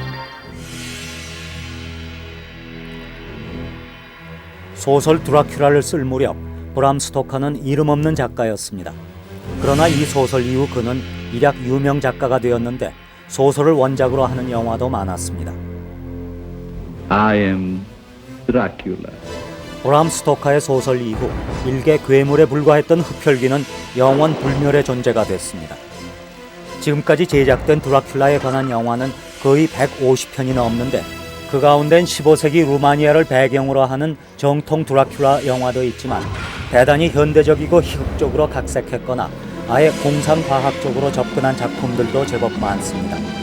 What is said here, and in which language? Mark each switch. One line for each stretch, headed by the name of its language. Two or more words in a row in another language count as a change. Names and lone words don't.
Korean: 소설 드라큘라를 쓸 무렵 브람 스토커는 이름 없는 작가였습니다. 그러나 이 소설 이후 그는 일약 유명 작가가 되었는데 소설을 원작으로 하는 영화도 많았습니다.
English: I am Dracula.
Korean: 브람 스토커의 소설 이후 일개 괴물에 불과했던 흡혈귀는 영원 불멸의 존재가 됐습니다. 지금까지 제작된 드라큘라에 관한 영화는 거의 150편이 넘는데 그 가운데는 15세기 루마니아를 배경으로 하는 정통 드라큘라 영화도 있지만 대단히 현대적이고 희극적으로 각색했거나 아예 공상과학적으로 접근한 작품들도 제법 많습니다.